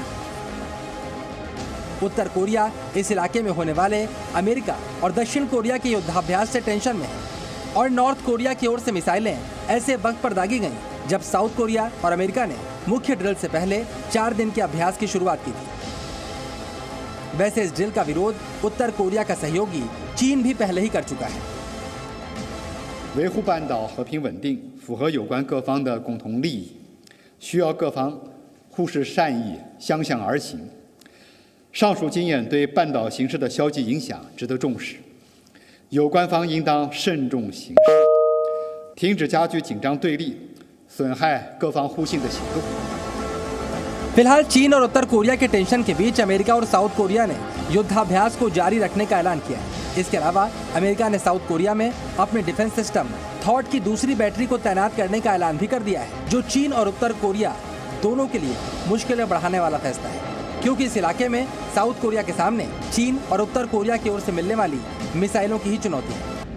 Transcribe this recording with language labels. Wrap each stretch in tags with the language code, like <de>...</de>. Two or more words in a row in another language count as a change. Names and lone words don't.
<hi>उत्तर कोरिया इस इलाके में होने वाले अमेरिका और दक्षिण कोरिया के युद्धाभ्यास से टेंशन में है, और नॉर्थ कोरिया की ओर से मिसाइलें ऐसे वक्त पर दागी गईं जब साउथ कोरिया और अमेरिका ने मुख्य ड्रिल से पहले 4 दिन के अभ्यास की शुरुआत की थी। वैसे इस ड्रिल का विरोध उत्तर कोरिया का सहयोगी चीन भी पहले ही कर चुका है।</hi> <zh>维护半岛和平稳定符合有关各方的共同利益，需要各方互视善意，相向而行。上述经验对半岛形势的消极影响值得重视，有关方应当慎重行事，停止加剧紧张对立、损害各方互信的行动。</zh> <hi>फिलहाल चीन और उत्तर कोरिया के टेंशन के बीच अमेरिका और साउथ कोरिया ने युद्धाभ्यास को जारी रखने का ऐलान किया है। इसके अलावा अमेरिका ने साउथ कोरिया में अपने</hi> <en>defense system</en> <hi>थॉट की दूसरी बैटरी को तैनात करने का ऐलान भी कर दिया है, जो चीन और उत्तर कोरिया दोनों के लिए मुश्किलें बढ़ाने वाला फैसला है, क्योंकि इस इलाके में साउथ कोरिया के सामने चीन और उत्तर कोरिया की ओर से मिलने वाली मिसाइलों की ही चुनौती है।</hi>